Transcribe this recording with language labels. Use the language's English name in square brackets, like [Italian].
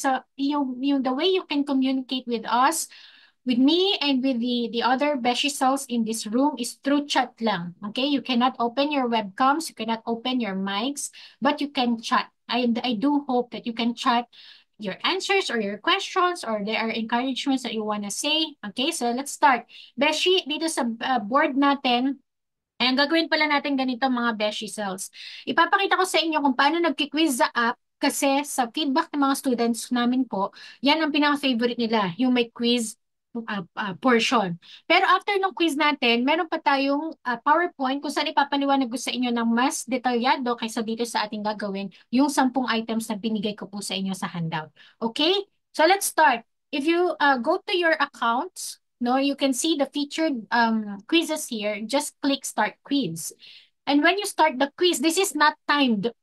[English] So yung the way you can communicate with us, with me and with the other Beshi cells in this room is through chat lang. Okay? You cannot open your webcams, you cannot open your mics, but you can chat. I do hope that you can chat your answers or your questions or there are encouragements that you want to say. Okay, so let's start. [Filipino] Beshi, dito sa board natin, ang gagawin pala natin ganito mga Beshi cells. Ipapakita ko sa inyo kung paano nagki-quiz sa app kasi sa feedback ng mga students namin po, yan ang pinaka-favorite nila, yung may quiz portion. Pero after ng quiz natin, meron pa tayong PowerPoint kung saan ipapaliwanag ko sa inyo ng mas detalyado kaysa dito sa ating gagawin yung 10 items na binigay ko po sa inyo sa handout. [English] Okay? So let's start. If you go to your accounts, no, you can see the featured quizzes here. Just click Start Quiz. And when you start the quiz, this is not timed.